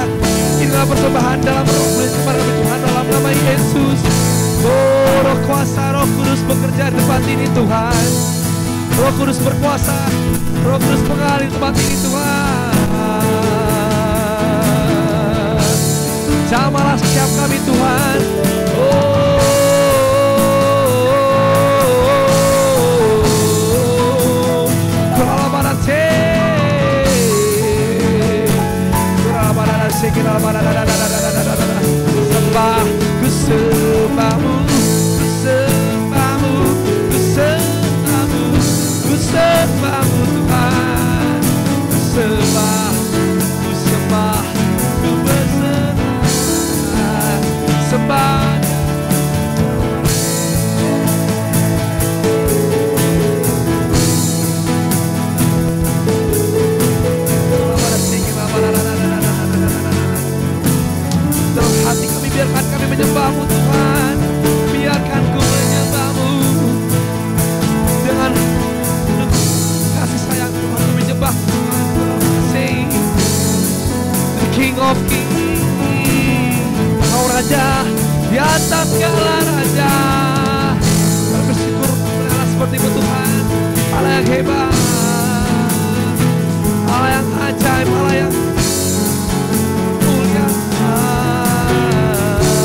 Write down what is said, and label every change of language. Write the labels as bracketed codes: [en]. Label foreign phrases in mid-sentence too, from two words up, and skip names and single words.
[id] Inilah persembahan dalam roh kepada kami Tuhan, dalam nama Yesus. Oh, Roh kuasa, Roh Kudus bekerja di tempat ini Tuhan. Roh Kudus berkuasa, Roh Kudus mengalir di tempat ini Tuhan. Jamalah setiap kami Tuhan. Sembah, ku sembahmu, ku sembahmu, ku sembahmu, ku sembahmu Tuhan. Ku sembah, ku sembah, ku berserah, sembah. Hati kami, biarkan kami menyembah-Mu Tuhan. Biarkan ku menyembah-Mu dengan kasih sayang Tuhan. Kami menyembah Tuhan. [en] Say the King of Kings, [id] Kau Raja di atas segala raja. Kami bersyukur Allah seperti-Mu Tuhan. Allah yang hebat, Allah yang ajaib, Allah yang mulia.